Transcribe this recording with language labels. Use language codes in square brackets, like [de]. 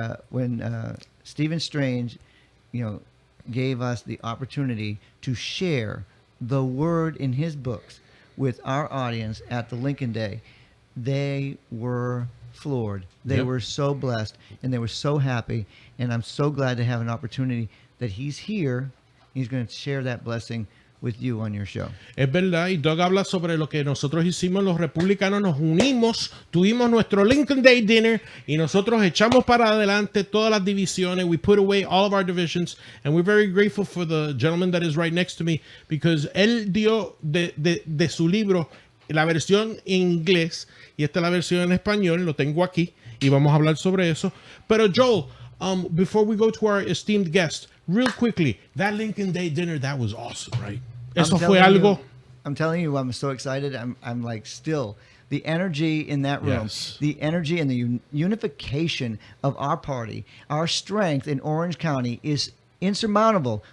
[en] When Stephen Strange, gave us the opportunity to share the word in his books with our audience at the Lincoln Day, they were floored. They were so blessed, and they were so happy, and I'm so glad to have an opportunity that he's here. He's going to share that blessing with you on your show. [es] Es verdad, y Doug habla sobre lo que nosotros hicimos, los republicanos nos unimos, tuvimos nuestro Lincoln Day dinner y nosotros echamos para adelante todas las divisiones. [en] We put away all of our divisions, and we're very grateful for the gentleman that is right next to me, because él dio de su libro la versión en inglés y esta es la versión en español. Lo tengo aquí y vamos a hablar sobre eso. Pero Joel, before we go to our esteemed guest, real quickly, that Lincoln Day dinner, that was awesome, right? [es] Eso fue algo. [en] I'm telling you, I'm so excited. I'm like still the energy in that room, the energy and the unification of our party, our strength in Orange County is insurmountable.